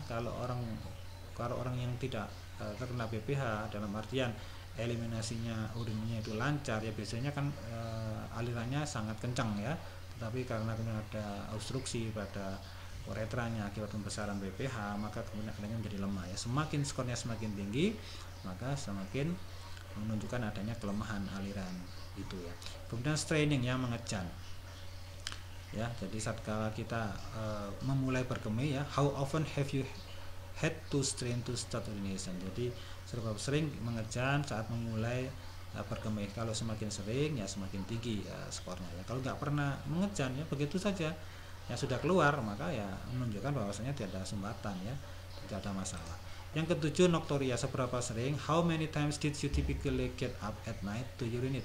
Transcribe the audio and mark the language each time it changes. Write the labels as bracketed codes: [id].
[id] Kalau orang yang tidak terkena BPH, dalam artian eliminasinya urinnya itu lancar ya, biasanya kan alirannya sangat kencang ya. Tetapi karena kemudian ada obstruksi pada uretranya akibat pembesaran BPH, maka kemudian alirannya menjadi lemah ya. Semakin skornya semakin tinggi, maka semakin menunjukkan adanya kelemahan aliran itu ya. Kemudian straining ya, mengejan ya. Jadi saat kala kita memulai berkemih ya, [en] how often have you had to strain to start urination. [id] Jadi seberapa sering mengejan saat memulai berkemih. Kalau semakin sering ya semakin tinggi skornya ya. Kalau nggak pernah mengejan ya, begitu saja ya sudah keluar, maka ya menunjukkan bahwasanya tidak ada sumbatan ya, tidak ada masalah. Yang ketujuh, [en] nocturia, [id] seberapa sering, [en] how many times did you typically get up at night to urinate.